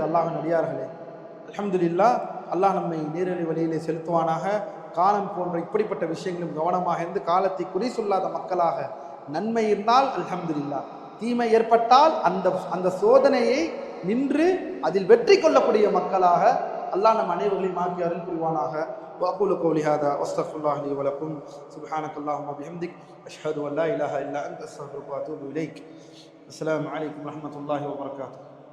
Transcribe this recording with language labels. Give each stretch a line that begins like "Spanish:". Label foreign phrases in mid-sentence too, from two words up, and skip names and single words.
Tamil: அல்லாஹ்வின் அடியார்களே, அல்ஹம்துலில்லாஹ், அல்லாஹ் நம்மை நேரடி வழியிலே செலுத்துவானாக. காலம் போன்ற இப்படிப்பட்ட விஷயங்களும் கவனமாக இருந்து காலத்தை குறை சொல்லாத மக்களாக, நன்மை இருந்தால் அல்ஹம்துலில்லாஹ், தீமை ஏற்பட்டால் அந்த சோதனையை நின்று அதில் வெற்றி கொள்ளக்கூடிய மக்களாக அல்லாஹ் நம் அனைவர்களையும் ஆக்கி அருள் புரிவானாக.
Arabic: وأقول قولي هذا واستغفر الله لي ولكم. سبحانك اللهم وبحمدك أشهد أن لا إله إلا أنت أستغفرك وأتوب إليك. السلام عليكم ورحمة الله وبركاته.